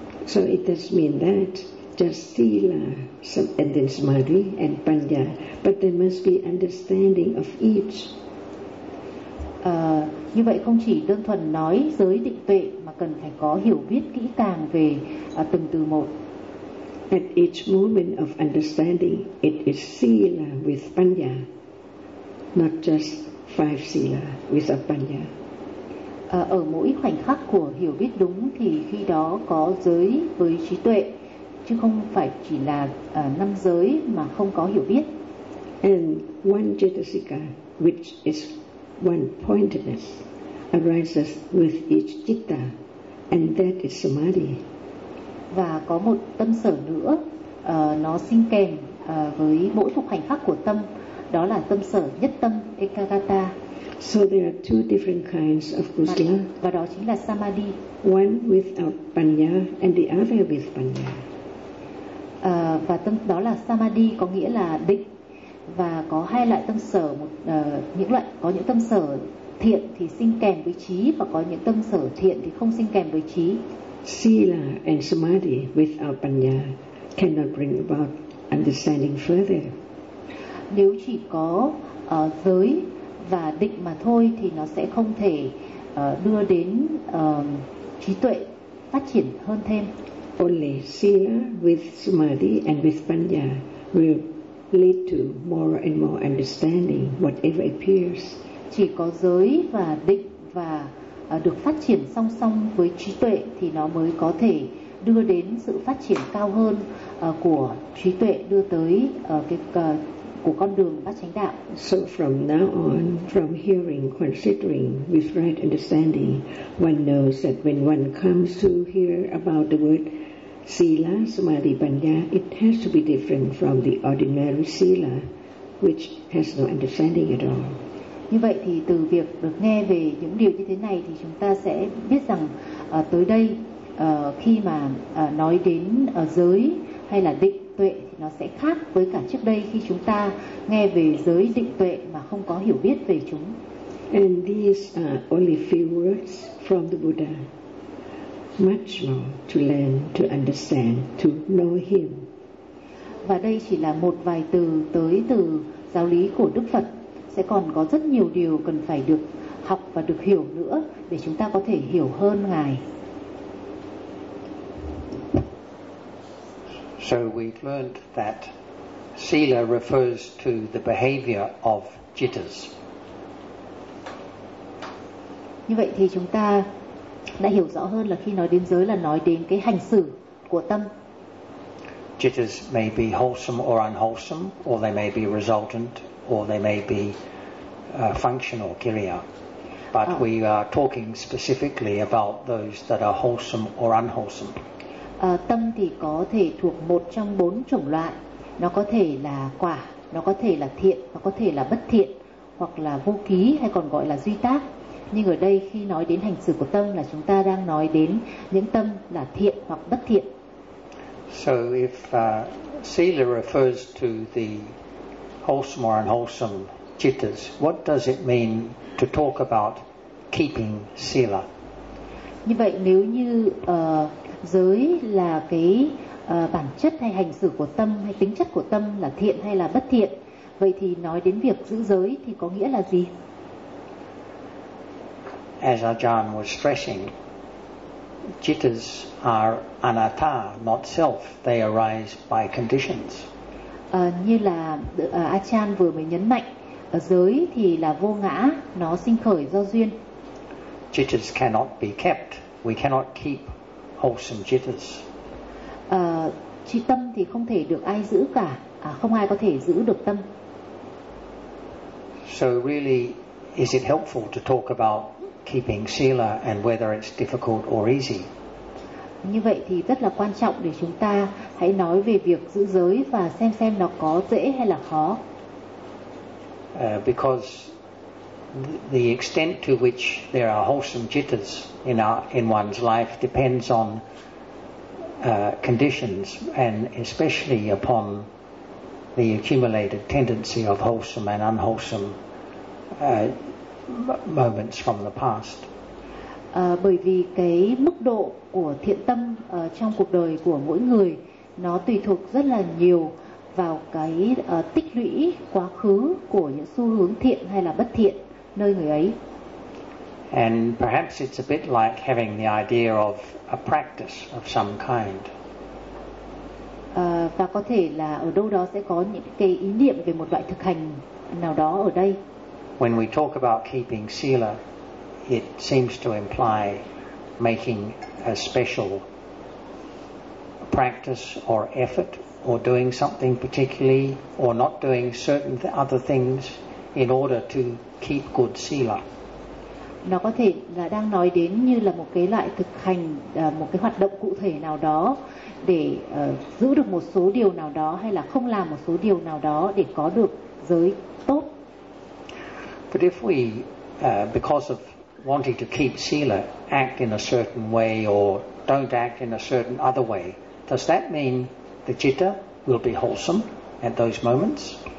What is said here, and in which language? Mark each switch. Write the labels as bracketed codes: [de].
[en] So it does mean that just sila and then samadhi and panya, but there must be understanding of each. [vi] Như vậy không chỉ đơn thuần nói giới định tuệ mà cần phải có hiểu biết kỹ càng về từng từ một. [en] At each moment of understanding, it is sila with panya, not just five sila with apanya. [vi] Ở mỗi khoảnh khắc của hiểu biết đúng thì khi đó có giới với trí tuệ, chứ không phải chỉ là năm giới mà không có hiểu biết. [en] And one chittasika, which is one pointedness, arises with each citta, and that is samadhi. [vi] Và có một tâm sở nữa, nó sinh kèm với mỗi thuộc khoảnh khắc của tâm, đó là tâm sở nhất tâm, ekagata. [en] So there are two different kinds of kusala. [vi] Và đó chính là samadhi. [en] One without panya and the other with panya. [vi] Và tâm đó là samadhi, có nghĩa là định. Và có hai loại tâm sở, có những tâm sở thiện thì sinh kèm với trí, và có những tâm sở thiện thì không sinh kèm với trí. [en] Sila and samadhi without panya cannot bring about understanding further. [vi] Nếu chỉ có giới và định mà thôi thì nó sẽ không thể đưa đến trí tuệ phát triển hơn thêm. [en] Only sila with samadhi and with panya will lead to more and more understanding whatever appears. [vi] Chỉ có giới và định và được phát triển song song với trí tuệ thì nó mới có thể đưa đến sự phát triển cao hơn của trí tuệ, đưa tới của con đường bát chánh đạo. [en] So from now on, from hearing, considering with right understanding, one knows that when one comes to hear about the word sila, samadhi, panya, it has to be different from the ordinary sila, which has no understanding at all. [vi] Như vậy thì từ việc được nghe về những điều như thế này thì chúng ta sẽ biết rằng tới đây khi mà nói đến giới hay là định tuệ thì nó sẽ khác với cả trước đây khi chúng ta nghe về giới định tuệ mà không có hiểu biết về chúng. [en] And these are only few words from the Buddha. Much more to learn, to understand, to know him. [vi] Và đây chỉ là một vài từ tới từ giáo lý của Đức Phật. Sẽ còn có rất nhiều điều cần phải được học và được hiểu nữa để chúng ta có thể hiểu hơn Ngài. [en] So we learned that sila refers to the behavior of jitters. [vi] Như vậy thì chúng ta đã hiểu rõ hơn là khi nói đến giới là nói đến cái hành xử của tâm. [en] Jitters may be wholesome or unwholesome, or they may be resultant, or they may be functional kriya. But we are talking specifically about those that are wholesome or unwholesome. [vi] Tâm thì có thể thuộc một trong bốn chủng loại. Nó có thể là quả, nó có thể là thiện, nó có thể là bất thiện, hoặc là vô ký hay còn gọi là duy tác. Nhưng ở đây khi nói đến hành xử của tâm là chúng ta đang nói đến những tâm là thiện hoặc bất thiện. [en] So if sila refers to the wholesome or unwholesome jittas, what does it mean to talk about keeping sila? [vi] Như vậy nếu như giới là cái bản chất hay hành xử của tâm hay tính chất của tâm là thiện hay là bất thiện, vậy thì nói đến việc giữ giới thì có nghĩa là gì? [en] As Ajahn was stressing, jittas are anatta, not self. They arise by conditions. [vi] Như là Ajahn vừa mới nhấn mạnh, giới thì là vô ngã, nó sinh khởi do duyên. [en] Jittas cannot be kept. We cannot keep wholesome jittas. [vi] Chi tâm thì không thể được ai giữ cả, không ai có thể giữ được tâm. [en] So really, is it helpful to talk about keeping sila and whether it's difficult or easy? [vi] Như vậy thì rất là quan trọng để chúng ta hãy nói về việc giữ giới và xem nó có dễ hay là khó. [en] Because the extent to which there are wholesome jittas in one's life depends on conditions and especially upon the accumulated tendency of wholesome and unwholesome moments from the past. [vi] Bởi vì cái mức độ của thiện tâm trong cuộc đời của mỗi người nó tùy thuộc rất là nhiều vào cái tích lũy quá khứ của những xu hướng thiện hay là bất thiện nơi người ấy. [en] And perhaps it's a bit like having the idea of a practice of some kind. [vi] Và có thể là ở đâu đó sẽ có những cái ý niệm về một loại thực hành nào đó ở đây. [en] when we talk about keeping sila, it seems to imply making a special practice or effort or doing something particularly or not doing certain other things in order to keep good sila. [vi] Nó có thể là đang nói đến như là một cái loại thực hành, một cái hoạt động cụ thể nào đó để giữ được một số điều nào đó hay là không làm một số điều nào đó để có được giới tốt. [en] But if we, because of wanting to keep sila, act in a certain way or don't act in a certain other way, does that mean the citta will be wholesome at those moments?